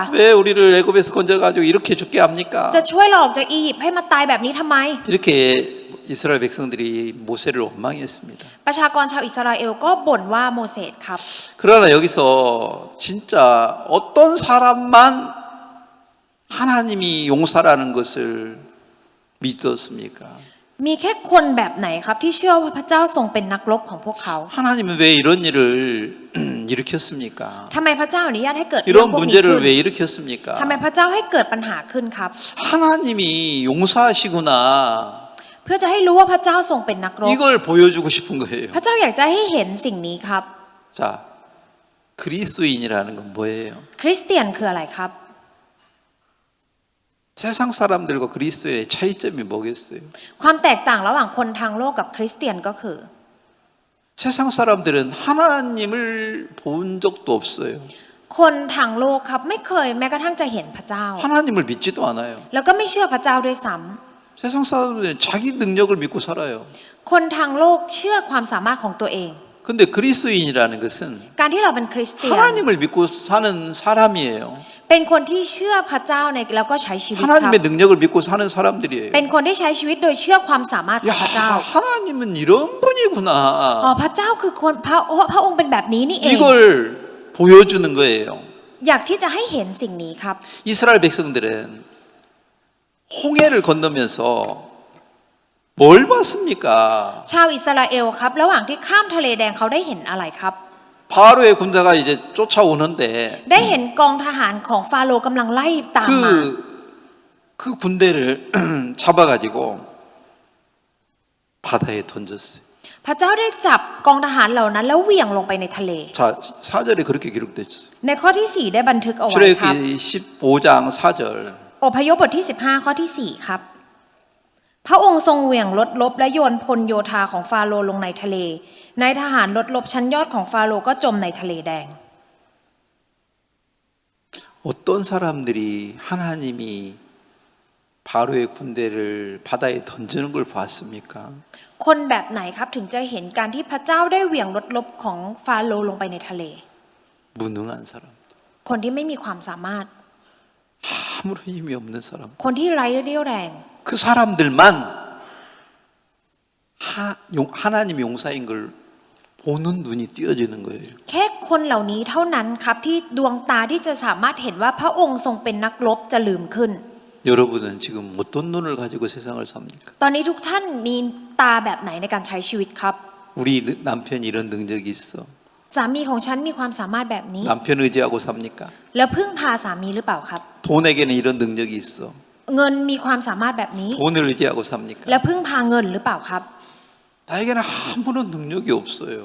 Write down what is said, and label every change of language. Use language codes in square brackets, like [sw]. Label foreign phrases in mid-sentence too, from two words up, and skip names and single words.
[ko] 왜 우리를 애굽에서 건져가지고 이렇게 죽게 합니까? [th] จะช่วยเราออกจากอียิปต์ให้มาตายแบบนี้ทำไม [ko] 이렇게 이스라엘 백성들이 모세를 원망했습니다. [th] ประชากรชาวอิสราเอลก็บ่นว่าโมเสสครับ [ko] 그러나 여기서 진짜 어떤 사람만 하나님이 용사라는 것을 믿었습니까? [th] มีแค่คนแบบไหนครับที่เชื่อว่าพระเจ้าทรงเป็นนักรบของพวกเขา [ko] 하나님은 왜 이런 일을 일으켰습니까? [th] ทำไมพระเจ้าอนุญาตให้เกิดเรื่อง [ko] 이런 [th] พวกนี้ [ko] 문제를 [th] ขึ้น [ko] 왜 일으켰습니까? [th] ทำไมพระเจ้าให้เกิดปัญหาขึ้นครับ [ko] 하나님이 용사시구나. [th] เพื่อจะให้รู้ว่าพระเจ้าทรงเป็นนักรบ [ko] 이걸 보여주고 싶은 거예요. [th] พระเจ้าอยากจะให้เห็นสิ่งนี้ครับ [ko] 자, 그리스도인이라는 건 뭐예요? [th] คริสเตียนคืออะไรครับ [ko] 세상 사람들과 그리스도의 차이점이 뭐겠어요? [th] ความแตกต่างระหว่างคนทางโลกกับคริสเตียนก็คือ [ko] 세상 사람들은 하나님을 본 적도 없어요. [th] คนทางโลกครับไม่เคยแม้กระทั่งจะเห็นพระเจ้า [ko] 하나님을 믿지도 않아요. [th] แล้วก็ไม่เชื่อพระเจ้าด้วยซ้ำ [ko] 세상 사람들은 자기 능력을 믿고 살아요. [th] คนทางโลกเชื่อความสามารถของตัวเอง [ko] 근데 그리스도인이라는 것은 [th] การที่เราเป็นคริสเตียน [ko] 하나님을 믿고 사는 사람이에요. [th] เป็นคนที่เชื่อพระเจ้าในแล้วก็ใช้ชีวิตครับ [ko] 하나님의 능력을 믿고 사는 사람들이에요. [th] เป็นคนที่ใช้ชีวิตโดยเชื่อความสามารถของพระเจ้า [ko] 야, 하나님은 이런 분이구나. [th] อ๋อพระเจ้าคือคนพระองค์เป็นแบบนี้นี่เอง [ko] 이걸 보여주는 거예요. [th] อยากที่จะให้เห็นสิ่งนี้ครับ [ko] 이스라엘 백성들은 홍해를 건너면서 뭘 봤습니까? [th] ชาวอิสราเอลครับระหว่างที่ข้ามทะเลแดงเขาได้เห็นอะไรครับ [ko] 바로의 군대가 이제 쫓아오는데 [th] ได้เห็นกองทหารของฟาโรห์กำลังไล่ตามมา [ko] 그 군대를 잡아가지고 바다에 던졌어요. [th] พระเจ้าได้จับกองทหารเหล่านั้นแล้วเหวี่ยงลงไปในทะเล [ko] 자, 4절에 그렇게 기록됐어요. [th] ในข้อที่ 4 ได้บันทึกเอาไว้ครับ [ko] 출애굽기 15장 4절. [th] อพยพบทที่15ข้อที่4ครับพระองค์ทรงเหวี่ยงรถรบและโยนพลโยธาของฟาโรห์ลงในทะเลนายทหารรถรบชั้นยอดของฟาโรห์ก็จมในทะเลแดง [ko] 어떤 사람들이 하나님이 바로의 군대를 바다에 던지는 걸 봤습니까? [th] คนแบบไหนครับถึงจะเห็นการที่พระเจ้าได้เหวี่ยงรถรบของฟาโรห์ลงไปในทะเล [ko] 무능한 사람, [th] คนที่ไม่มีความสามารถ [ko] 아무런 힘이 없는 사람. [th] คนที่ไร้เรี่ยวแรง [ko] 그 사람들만 하나님 용사인 걸 보는 눈이 띄어지는 거예요. [th] แค่คนเหล่านี้เท่านั้นครับที่ดวงตาที่จะสามารถเห็นว่าพระองค์ทรงเป็นนักรบจะลืมขึ้น [ko] 여러분은 지금 어떤 눈을 가지고 세상을 삽니까? [th] ตอนนี้ทุกท่านมีตาแบบไหนในการใช้ชีวิตครับ [ko] 우리 남편이 이런 능력이 있어. [th] สามีของฉันมีความสามารถแบบนี้ [ko] 남편 의지하고 삽니까? [th] แล้วพึ่งพาสามีหรือเปล่าครับ [ko] 돈에게는 이런 능력이 있어. [th] เงินมีความสามารถแบบนี้ [ko] 돈을 의지하고 삽니까? [th] แล้วพึ่งพาเงินหรือเปล่าครับ [ko] 나에게는 아무런 능력이 없어요.